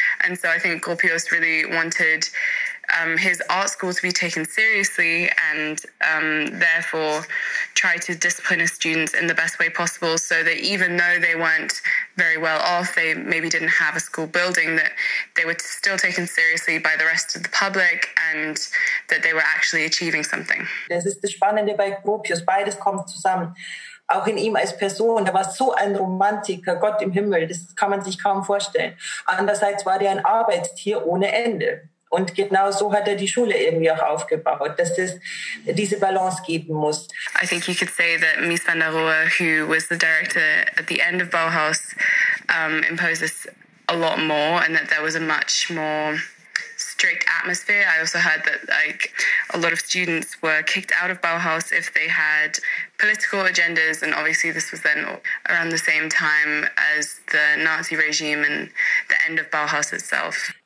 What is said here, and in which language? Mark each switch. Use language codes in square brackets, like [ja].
[en] And so I think Gropius really wanted his art school to be taken seriously and therefore try to discipline his students in the best way possible so that even though they weren't very well off, they maybe didn't have a school building, that they were still taken seriously by the rest of the public and that they were actually achieving something. [de] Das ist das Spannende bei Gropius, beides kommt zusammen. Auch in ihm als Person, der war so ein Romantiker, Gott im Himmel, das kann man sich kaum vorstellen. Andererseits war der ein Arbeitstier ohne Ende. Und genau so hat er die Schule irgendwie auch aufgebaut, dass es diese Balance geben muss. [en] I think you could say that Mies van der Rohe, who was the director at the end of Bauhaus, imposed this a lot more, and that there was a much more strict atmosphere. I also heard that like a lot of students were kicked out of Bauhaus if they had political agendas, and obviously this was then around the same time as the Nazi regime and the end of Bauhaus itself.